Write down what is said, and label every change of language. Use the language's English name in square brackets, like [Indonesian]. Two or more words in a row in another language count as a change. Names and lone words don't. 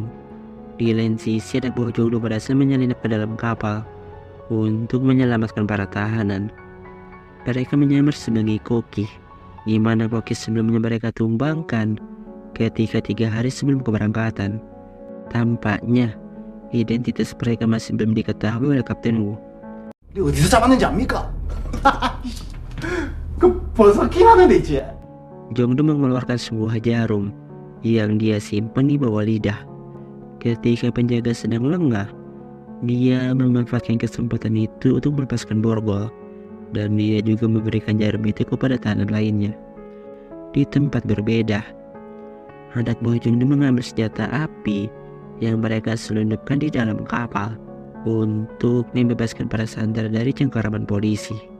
[Indonesian] Di lain sisi, ada Jongdu berhasil menyelinap ke dalam kapal untuk menyelamatkan para tahanan. Mereka menyamar sebagai koki, di mana koki sebelumnya mereka tumbangkan ketika 3 hari sebelum keberangkatan. Tampaknya identitas mereka masih belum diketahui oleh Kapten Wu. [Korean] 어디서 잡았는지 압니까? 그 버섯긴 하는데 이제. [Indonesian] Jongdu mengeluarkan sebuah jarum yang dia simpan di bawah lidah. Ketika penjaga sedang lengah, dia memanfaatkan kesempatan itu untuk melepaskan borgol, dan dia juga memberikan jarum itu kepada tahanan lainnya. Di tempat berbeda, anak buah Jongdu mengambil senjata api yang mereka selundupkan di dalam kapal untuk membebaskan para sandera dari cengkeraman polisi.